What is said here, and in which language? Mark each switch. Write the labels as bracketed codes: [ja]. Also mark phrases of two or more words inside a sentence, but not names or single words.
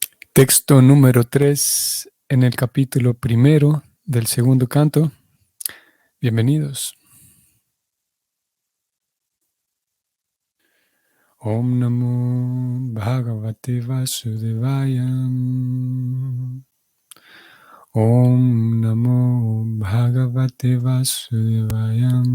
[es] Texto número 3 en el capítulo primero del segundo canto. Bienvenidos. [sa] ॐ नमो भगवते वासुदेवाय. ॐ नमो भगवते वासुदेवाय.